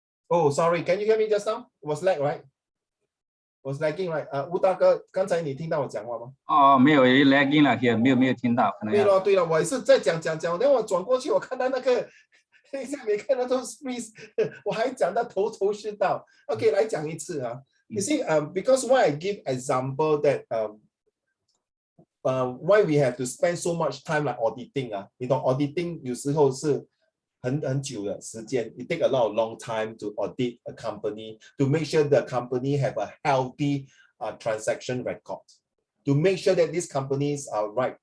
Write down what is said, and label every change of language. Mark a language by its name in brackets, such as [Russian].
[English] Oh, sorry. Can you hear me just now? It was lag, right? Was lagging, right? [Chinese] 吴大哥，刚才你听到我讲话吗？哦，没有 lagging 了 here， 没有听到，可能要。对了，我也是在讲，然后我转过去，我看到那个，等一下没看到都 freeze， 我还讲到头是道。 OK， 来讲一次啊。 [English] You see, because why I give example that why we have to spend so much time like auditing 啊？ [Chinese] 你懂 auditing 有时候是很久的时间 [English] ，it take a lot of long time to audit a company to make sure the company have a healthy transaction record, to make sure that these companies are right.